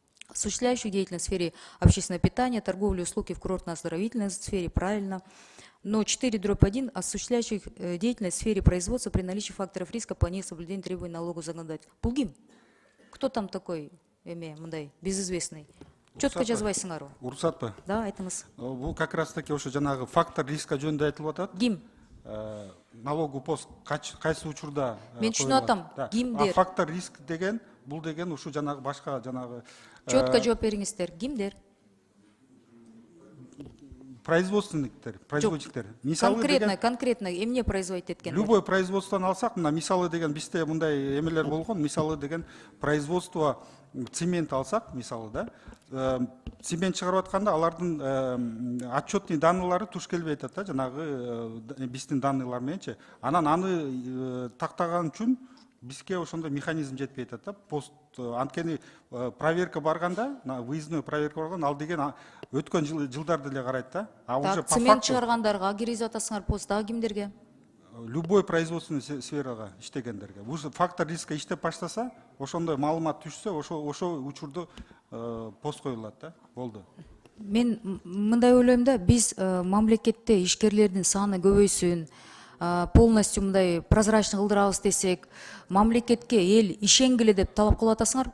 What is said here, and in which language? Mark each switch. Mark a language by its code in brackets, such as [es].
[ru] осуществляющих деятельность в сфере общественного питания, торговли, услуги в курортно-оздоровительной сфере, правильно. Но 4/1 осуществляющих деятельность в сфере производства при наличии факторов риска по несоблюдению требований налогового законодательства. Пулгим, кто там такой, [ky] мындай, [ru] безызвестный? [ky] Четко жазбайсыңар. Уруксат па? Да, айтыңыз. Бұл [ru] как раз таки [ky] ошо жанагы фактор риска жөнүндө айтылып атат. Ким? Налоговый пост кайсы учурда Мен түшүнүп атам. Кимдер? Фактор риск деген, бул деген ушу жанагы башка жанагы Четко жооп бериңиздер. Кимдер? производственниктер, производителдер. Конкретно эмне производить эткен? [ru] Любой [ky] производстводан алсак, мына мисалы деген бизде мындай эмелер болгон, мисалы деген производство цемент алсак, мисалы да, цемент чыгарып атканда алардын отчетный данныйлары туш келбей атат да, жанагы биздин данныйлар мененчи. Анан аны тактаган үчүн бизге ошондой механизм жетпей атат да. Пост анткени проверка барганда, [ru] выездной проверка [ky] барганда ал деген өткөн жылдарды эле карайт да. [ru] А уже по [ky] цемент [ru] факту [ky] чыгаргандарга киргизип атасыңар посттагы кимдерге? [ru] любой производственный [ky] сферага иштегендерге. Бул фактор риска иштеп баштаса, ошондой маалымат түшсө, ошо учурда пост коюлат да. Болду. Мен мындай ойлойм да, биз мамлекетте ишкерлердин саны көбөйсүн, [ru] полностью [ky] мындай [ru] прозрачный [ky] кылдырабыз десек, мамлекетке эл ишенгиле деп талап кылып атасыңар.